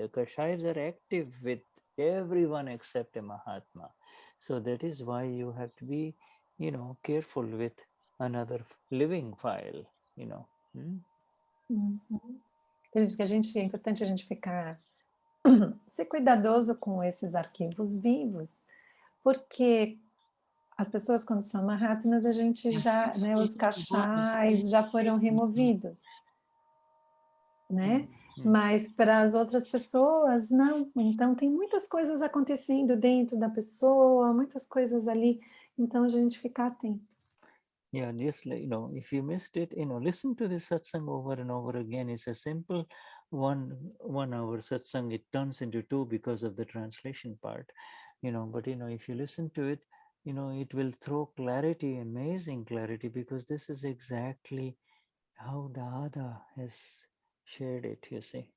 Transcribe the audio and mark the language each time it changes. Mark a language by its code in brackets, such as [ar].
[en] The kashais are active with everyone except a Mahatma. So that is why you have to be, careful with another living file, [pt] Ele diz que é importante a gente ser cuidadoso com esses arquivos vivos, porque as pessoas, quando são Mahatmas, a gente já, né, os kashais já foram removidos, né? Mas para as outras pessoas, não. Então, tem muitas coisas acontecendo dentro da pessoa, muitas coisas ali, então a gente fica atento. [en] Yeah, just if you missed it, listen to this satsang over and over again. It's a simple 1 hour satsang. It turns into 2 because of the translation part, but if you listen to it, it will throw clarity, amazing clarity, because this is exactly how Dada has shared it, you see.